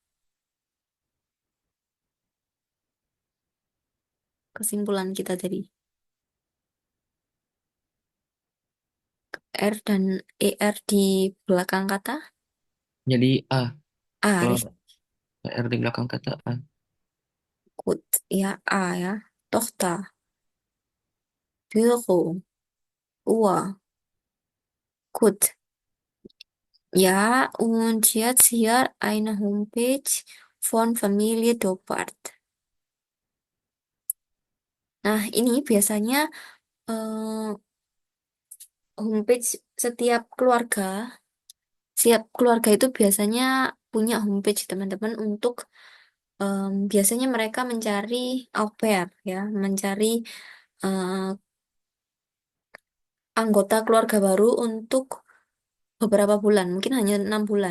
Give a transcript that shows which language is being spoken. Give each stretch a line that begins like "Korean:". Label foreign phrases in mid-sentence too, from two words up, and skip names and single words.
Indonesian: Kesimpulan kita tadi R dan ER di belakang kata Jadi A. A. Kalau R di belakang kata A.
German: Gut, ya A ya. Tochter, Büro, Uhr. Gut. Ja, und jetzt hier eine Homepage von Familie Doppert.
Indonesian: Nah, ini biasanya eh, homepage setiap keluarga. Setiap keluarga itu biasanya punya homepage teman-teman untuk biasanya mereka mencari au pair ya, mencari eh, anggota keluarga baru untuk beberapa bulan, mungkin hanya 6 bulan.